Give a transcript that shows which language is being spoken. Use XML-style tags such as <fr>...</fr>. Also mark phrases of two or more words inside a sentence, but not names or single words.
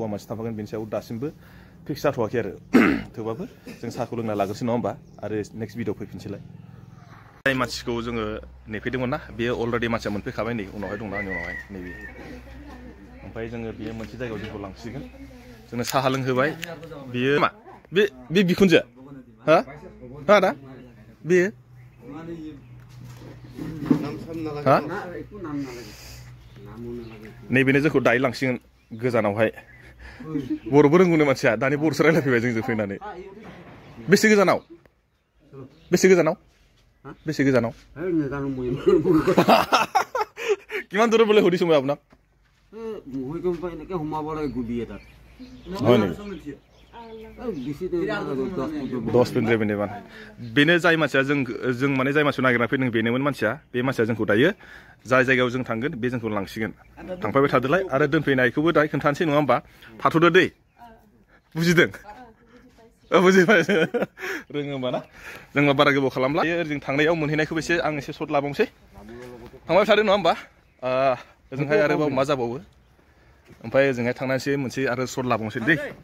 <brx>मानसि थांफागोन बेनि सायाव दासिमबो फिक्स जाथ'वाखै आरो थेवबाबो जों साहाखौ लोंना लाग्रोसै नङा होमबा आरो</brx> <en>next video</en> <brx>फैफिनसैलाय जाय मानसिखौ जोङो नेफैदोंमोन ना बेयो अलरेडि मानसिया मोनफैखाबाय नै उनावहाय दंना आंनि उनावहाय नैबे ओमफ्राय जोङो बेयो मोनसे जायगायाव जोंखौ लांसिगोन जोंनो साहा लोंहोबाय बेयो मा बे बिखुनजो हा आदा बेयो हा नैबेनो जोंखौ दायो लांसिगोन गोजानावहाय बर'बो रोंगौनो मानसिया दानि बर'सो रायलायफैबाय जोंजों फैनानै बेसे गोजानाव</brx> <as>কিমান দূৰত বোলে সুধিছো মই আপোনাক</as> <brx>दस मिनिट मान बेनो जाय मानसिया जों माने जाय मानसिखौ नागिरना फैदों बेनोमोन मानसिया बे मानसिया जोंखौ दायो जाय जायगायाव जों थांगोन बे जोंखौ लांसिगोन थांफाबाय थादोलाय आरो दोनफैनायखौबो दायो खोन्थानोसै नङा होमबा थाथ'दो दै बुजिदों बुजिबाय रोङो होमबा ना जोंबा बारा गोबाव खालामला ओरैजों थांनायाव मोनहैनायखौबो आं एसे सर्ट लाबावनोसै थांबाय थादों नङा होमबा ओजोंहाय आरोबाव मा जाबावो ओमफ्राय ओजोंहाय थांनानैसो मोनसे आरो सर्ट लाबावनोसै दै</brx>